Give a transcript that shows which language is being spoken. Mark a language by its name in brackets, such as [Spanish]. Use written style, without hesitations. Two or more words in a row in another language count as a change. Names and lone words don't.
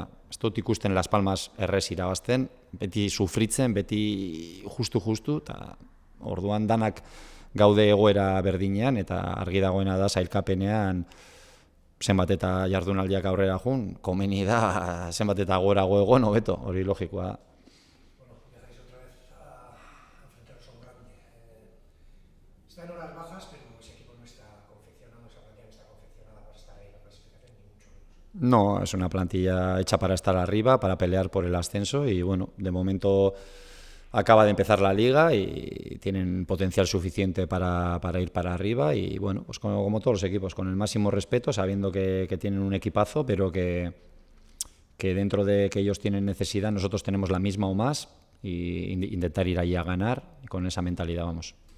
[Basque] Ez dut ikusten Las Palmas errez irabazten, beti sufritzen, beti justu, eta orduan danak gaude egoera berdinean, eta argi dagoena da sailkapenean zenbat eta jardunaldiak aurrera jun, komeni da zenbat eta gorago egon, hobeto, hori logikoa da. [Spanish] Bueno, dejáis otra vez a enfrentaros a un grande. Está en horas bajas, pero ese equipo no está confeccionado, esa plantilla no está confeccionada para estar ahí en la clasificación, ni mucho menos. No, es una plantilla hecha para estar arriba, para pelear por el ascenso y bueno, de momento acaba de empezar la liga y tienen potencial suficiente para ir para arriba y bueno, pues como todos los equipos, con el máximo respeto, sabiendo que tienen un equipazo, pero que dentro de que ellos tienen necesidad, nosotros tenemos la misma o más y intentar ir allí a ganar y con esa mentalidad vamos.